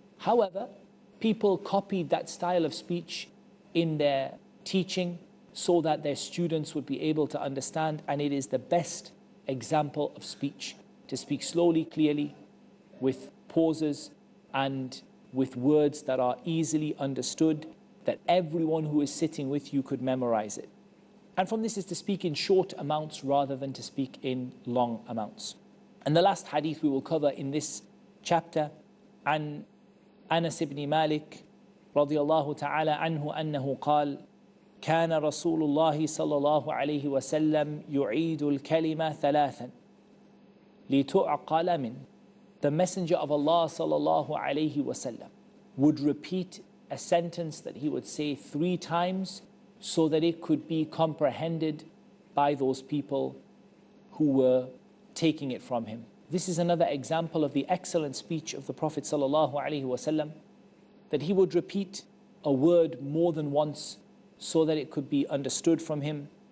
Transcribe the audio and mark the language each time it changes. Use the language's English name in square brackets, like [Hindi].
[English] However, people copied that style of speech in their teaching so that their students would be able to understand, and it is the best example of speech, to speak slowly, clearly, with pauses and with words that are easily understood, that everyone who is sitting with you could memorize it. And from this is to speak in short amounts rather than to speak in long amounts. And the last hadith we will cover in this chapter, [Arabic] عن أنس بن مالك رضي الله تعالى عنه أنه قال كان رسول الله صلى الله عليه وسلم يعيد الكلمة 3 لتعقل منه. [English] The Messenger of Allah sallallahu alayhi wasallam would repeat a sentence that he would say 3 times so that it could be comprehended by those people who were taking it from him. This is another example of the excellent speech of the Prophet sallallahu alayhi wasallam, that he would repeat a word more than once so that it could be understood from him.